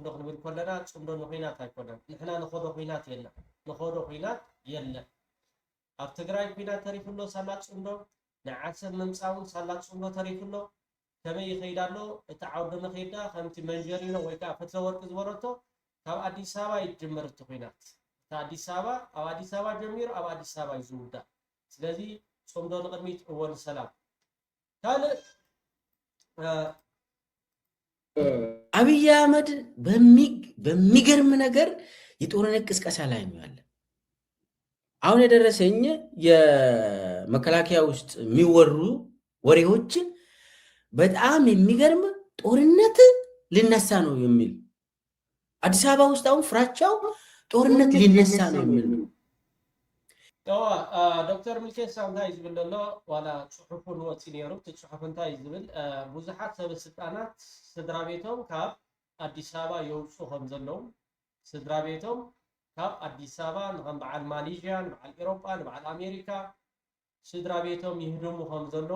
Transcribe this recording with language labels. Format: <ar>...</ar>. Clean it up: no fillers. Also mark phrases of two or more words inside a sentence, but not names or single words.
<ti>ክንብል ከለና ጽምዶ ንኹናት ኣይኮነን ንሕና ንኸዶ ኩናት የለን ንኸዶ ኩናት የለን ኣብ ትግራይ ኩናት ተሪፉሎ ሳላ ጽምዶ ንዓሰብ ምምፃውን ሳላ ጽምዶ ተሪፉሎ ከመይ ይኸይዳ ኣሎ እቲ ዓውዲ ንኸይዳ ከምቲ መንጀሪኖ ወይ ከዓ ፈትለ ወርቂ ዝበረቶ ካብ ኣዲስ አበባ ይጅመር እቲ ኩናት አዲስ አበባ ጀሚሩ ኣብ አዲስ አበባ ይዝውዳ ስለዚ ጽምዶ ንቅድሚት እወን ሰላም ካልእ</ti> <am>አብይ አህመድ በሚገርም ነገር የጦርነት ቅስቀሳ ላይ ነው ያለ። አሁን የደረሰኝ የመከላከያ ውስጥ የሚወሩ ወሬዎች በጣም የሚገርም ጦርነት ሊነሳ ነው የሚል አዲስ አበባ ውስጥ አሁን ፍራቻው ጦርነት ሊነሳ ነው የሚል ነው።</am> <ti>ዶክተር ሚልኬሳ እንታይ ዝብል ዘሎ ዋላ ጽሑፉን ወፂ ነይሩ እቲ ጽሑፍ እንታይ ዝብል ብዙሓት ሰበስልጣናት ስድራ ቤቶም ካብ ኣዲስ አበባ የውፁ ከም ዘለዉ ስድራ ቤቶም ካብ ኣዲስ አበባ ንከም በዓል ማሌዥያ ንበዓል ኤሮጳ ንበዓል ኣሜሪካ ስድራ ቤቶም ይህድሙ ከም ዘለዉ</ti>